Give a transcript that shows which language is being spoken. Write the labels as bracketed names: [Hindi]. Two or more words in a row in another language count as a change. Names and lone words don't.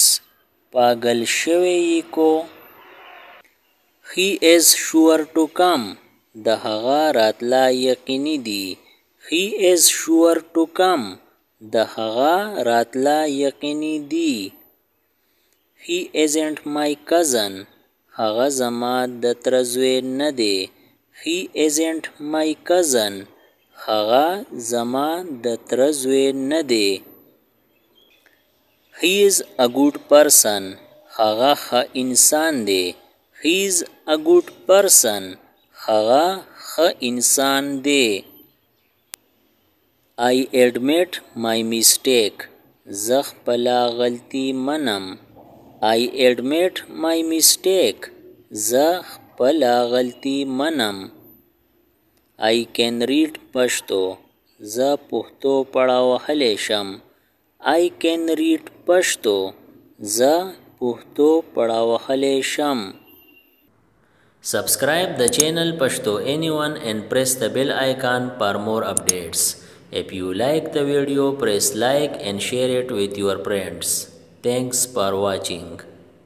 [Pashto] پاگل شوی کو. [English] He is sure to come. [Pashto] د هغه راتله یقیني دی. [English] He is sure to come. [Pashto] د هغه راتله یقیني دی. [English] He isn't my cousin. [Pashto] هغه زما د تره زوی نه دی. [English] He isn't my cousin. [Pashto] هغه زما د تره زوی نه دی. [English] He is a good person. [Pashto] هغه ښه انسان دی. [English] He is a good person. [Pashto] هغه ښه انسان دی. [English] I admit my mistake. [Pashto] زه خپله غلطي منم. [English] I admit my mistake. [Pashto] زه خپله غلطي منم. [English] I can read Pashto. [Pashto] زه پښتو پړه وهلی شم. [English] I can read Pashto. [Pashto] زه پښتو پړه وهلی شم. [English] Subscribe the channel Pashto Anyone and press the bell icon for more updates. If you like the video, press like and share it with your friends. Thanks for watching.